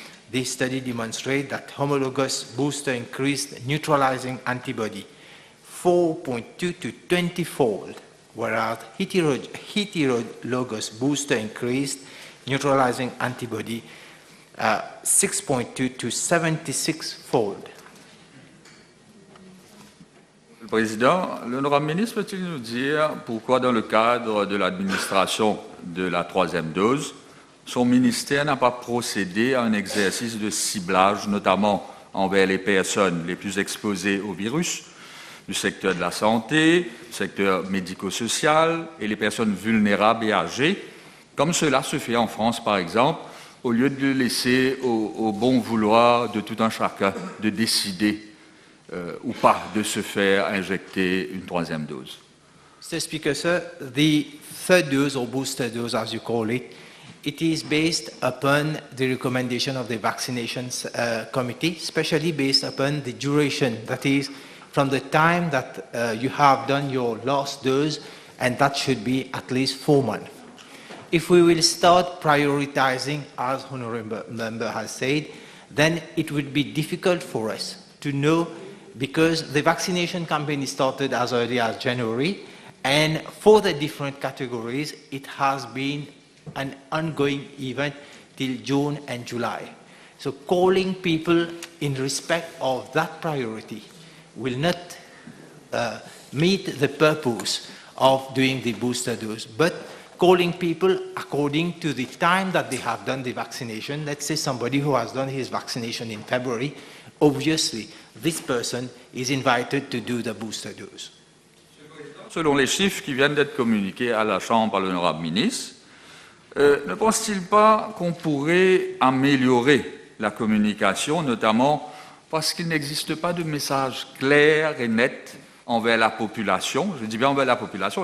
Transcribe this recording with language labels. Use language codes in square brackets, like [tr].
[en] This study demonstrated that homologous booster increased neutralizing antibody 4.2 to 20-fold, whereas heterologous booster increased neutralizing antibody 6.2 to 76-fold. [fr] Le Président, l'honorable ministre peut-il nous dire pourquoi dans le cadre de l'administration de la troisième dose, son ministère n'a pas procédé à un exercice de ciblage, notamment envers les personnes les plus exposées au virus, du secteur de la santé, du secteur médico-social et les personnes vulnérables et âgées, comme cela se fait en France par exemple, au lieu de le laisser au bon vouloir de tout un chacun de décider ou pas de se faire injecter une troisième dose. [en] Mr. Speaker, sir, the third dose or booster dose, as you call it, it is based upon the recommendation of the vaccinations committee, especially based upon the duration, that is, from the time that you have done your last dose, and that should be at least 4 months. If we will start prioritizing, as Honourable Member has said, then it would be difficult for us to know, because the vaccination campaign started as early as January, and for the different categories, it has been an ongoing event till June and July. So calling people in respect of that priority will not meet the purpose of doing the booster dose, but calling people according to the time that they have done the vaccination. Let's say somebody who has done his vaccination in February, obviously this person is invited to do the booster dose. [fr] Selon les chiffres qui viennent d'être communiqués à la Chambre par l'honorable ministre, ne pense-t-il pas qu'on pourrait améliorer la communication, notamment parce qu'il n'existe pas de message clair et net envers la population? Je dis bien envers la population.